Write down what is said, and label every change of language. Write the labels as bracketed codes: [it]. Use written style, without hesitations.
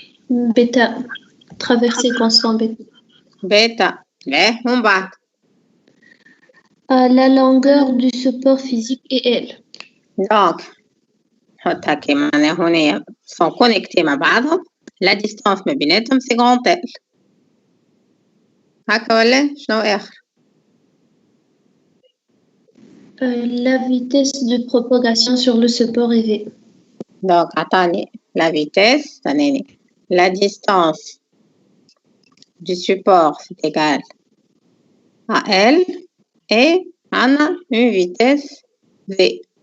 [fr] بيتا traversée constant bêta. [ar] بيتا ومن بعد [fr] la longueur du support physique est L. [ar] Donc نحط هكا معناها هنا [fr] sont connectés [ar] مع بعضهم. [fr] La distance [ar] ما بيناتهم [fr] c'est grand L. [ar] هكا ولا شنو آخر؟ [fr] La vitesse de propagation sur le support est V. Donc attendez, la vitesse, attendez, la distance du support c'est égal à L et on a une vitesse V.